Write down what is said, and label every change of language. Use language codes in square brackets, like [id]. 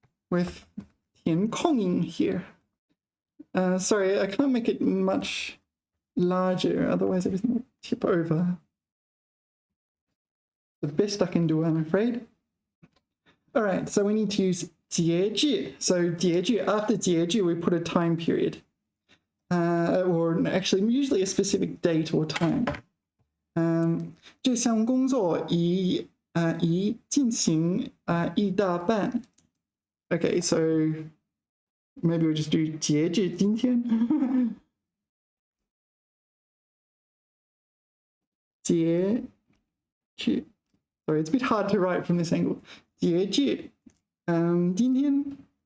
[en] With 填空音 here. Sorry, I can't make it much larger, otherwise everything will tip over. The best I can do, I'm afraid. All right, so we need to use 节制. So 节制, after 节制, we put a time period. Or actually, usually a specific date or time. [zh] 这项工作已进行一大半. [en] Okay, so maybe we'll just do [zh] 截至今天. 截至. [en] Sorry, it's a bit hard to write from this angle. [zh] 截至今天.